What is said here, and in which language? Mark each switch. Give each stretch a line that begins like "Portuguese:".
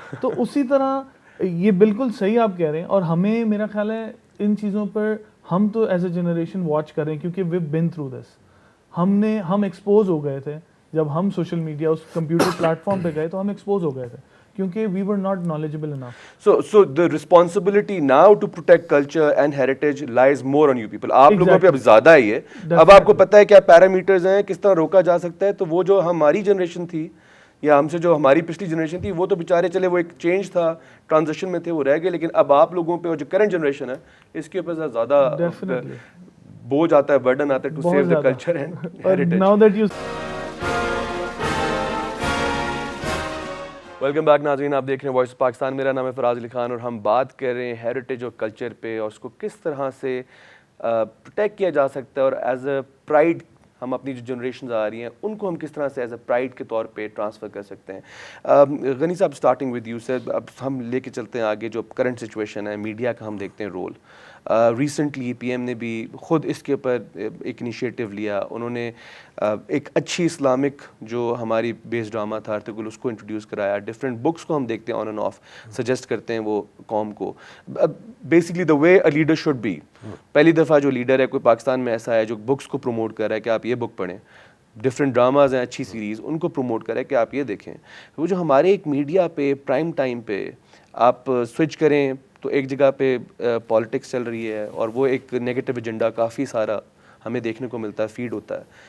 Urdu: تو اسی طرح یہ بالکل صحیح آپ کہہ رہے ہیں, اور ہمیں, میرا خیال ہے ان چیزوں پر ہم تو
English: as a generation watch
Urdu: کر رہے ہیں, کیونکہ
English: We been through this.
Urdu: ہم ایکسپوز ہو گئے تھے جب ہم سوشل میڈیا اس کمپیوٹر پلیٹ فارم پہ گئے, تو ہم ایکسپوز ہو گئے تھے کیونکہ
English: We were not knowledgeable enough. So the responsibility now to protect culture and heritage lies more on you people.
Urdu: آپ لوگوں پہ اب زیادہ ہے یہ. اب آپ کو پتہ ہے کیا پیرامیٹرز ہیں, کس طرح روکا جا سکتا ہے. تو وہ جو ہماری جنریشن تھی, یا ہم سے جو ہماری پچھلی جنریشن تھی, وہ تو بیچارے چلے, وہ ایک چینج تھا, ٹرانزیشن میں تھے, وہ رہ گئے. لیکن اب آپ لوگوں پہ, اور جو کرنٹ جنریشن ہے, اس کے اوپر زیادہ بوجھ آتا ہے, برڈن آتا ہے
English: To save the culture and heritage.
Urdu: Welcome back ناظرین, آپ دیکھ رہے ہیں وائس آف پاکستان. میرا نام ہے فراز علی خان, اور ہم بات کر رہے ہیں ہیریٹیج اور کلچر پہ, اور اس کو کس طرح سے پروٹیکٹ کیا جا سکتا ہے, اور ایز اے پرائڈ ہم اپنی جو جنریشنز آ رہی ہیں ان کو ہم کس طرح سے ایز اے پرائڈ کے طور پہ ٹرانسفر کر سکتے ہیں. غنی صاحب,
English: starting with you sir,
Urdu: اب ہم لے کے چلتے ہیں آگے جو کرنٹ سچویشن ہے, میڈیا کا ہم دیکھتے ہیں رول. ریسنٹلی پی ایم نے بھی خود اس کے اوپر ایک انیشیٹو لیا. انہوں نے ایک اچھی اسلامک جو ہماری بیس ڈرامہ تھا ارطغرل, اس کو انٹروڈیوس کرایا. ڈفرینٹ بکس کو ہم دیکھتے ہیں آن اینڈ آف, سجیسٹ کرتے ہیں وہ قوم کو.
English: Basically the way a leader should be.
Urdu: پہلی دفعہ جو لیڈر ہے کوئی پاکستان میں ایسا ہے جو بکس کو پروموٹ کر رہا ہے کہ آپ یہ بک پڑھیں. ڈفرینٹ ڈراماز ہیں, اچھی سیریز, ان کو پروموٹ کرے کہ آپ یہ دیکھیں. وہ جو ہمارے ایک میڈیا پہ پرائم ٹائم پہ آپ سوئچ کریں تو ایک جگہ پہ پالیٹکس چل رہی ہے, اور وہ ایک نیگیٹو ایجنڈا کافی سارا ہمیں دیکھنے کو ملتا ہے, فیڈ ہوتا ہے.